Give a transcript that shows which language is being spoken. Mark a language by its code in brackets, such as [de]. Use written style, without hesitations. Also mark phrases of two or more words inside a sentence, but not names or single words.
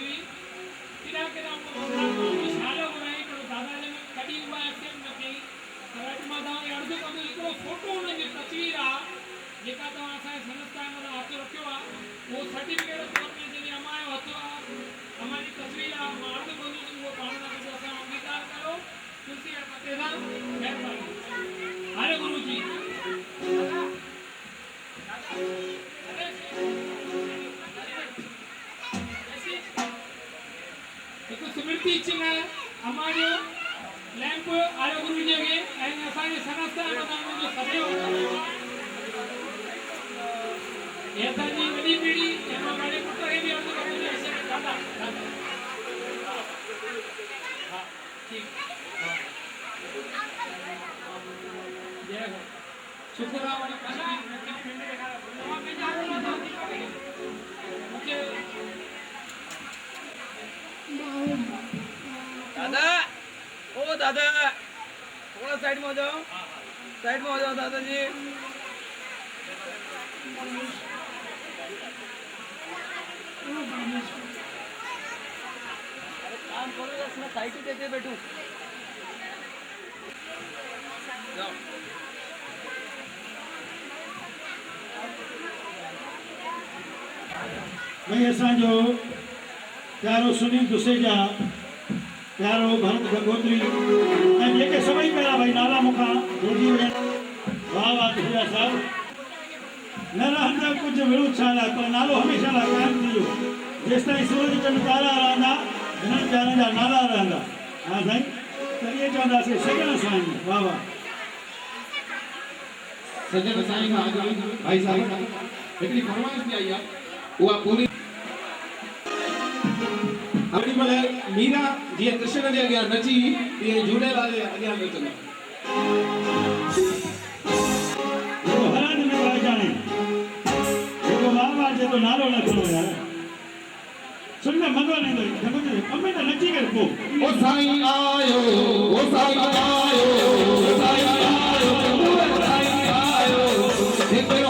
[sd] हुई केॾा केॾा इशारो घुराई पर दादा जन कॾहिं उहा एक्सेप्ट न कई पर अॼु मां तव्हांखे अर्ज़ु कंदुसि हिकिड़ो फोटो हुनजी तस्वीर आहे जेका तव्हां असांजे संस्थान में हथु रखियो आहे उहो सर्टिफिकेट तौर में जॾहिं अमां जो हथु आहे अमां जी तस्वीर आहे मां अर्ज़ु कंदुसि उहो पाण सां गॾु असां अंगीकार कयो तुलसी और पते सा मेहरबानी हरे गुरु जी एक स्मृति चिन्ह अम्मा जो लैंप आर्य गुरु जी के ऐं असांजे संस्थान में जो सदैव ये असांजी वॾी पीढ़ी ऐं मां पंहिंजे पुट खे बि अर्ज़ु कंदुसि ऐसे दादा हा ठीकु [hi] शुक्रवार दादा ओ दादा थोड़ा साइड में हो जाओ दादाजी काम करो इसमें साइड ही देते बैठू जाओ [sd] भाई असांजो प्यारो सुनील दुसेजा प्यारो भरत गंगोत्री ऐं जेके सभई पिया भाई नाला मूंखां भुलिजी विया वाह वाह तुझा साहब न रहंदा कुछ विरोध छाला पर नालो हमेशा ला कायम थियो जेसिताईं सूरज चंड तारा रहंदा हिननि प्यारनि जा नाला रहंदा हाँ साईं त इहे चवंदासीं सॼण साईं वाह वाह सजन साईं खां अॻु भाई साहब हिकिड़ी फरमाइश बि आई आहे उहा पूरी अगली महिल मीरा जीअं कृष्ण जे अॻियां नची तीअं झूलेलाल जे अॻियां नचंदा हराज में भाई जाने देखो वाह वाह जे तो नालो न खणो यार सुन में मगो नहीं तो देखो जे अम्मे तो नची कर को ओ साईं आयो ओ साईं आयो ओ साईं आयो ओ साईं आयो एक बार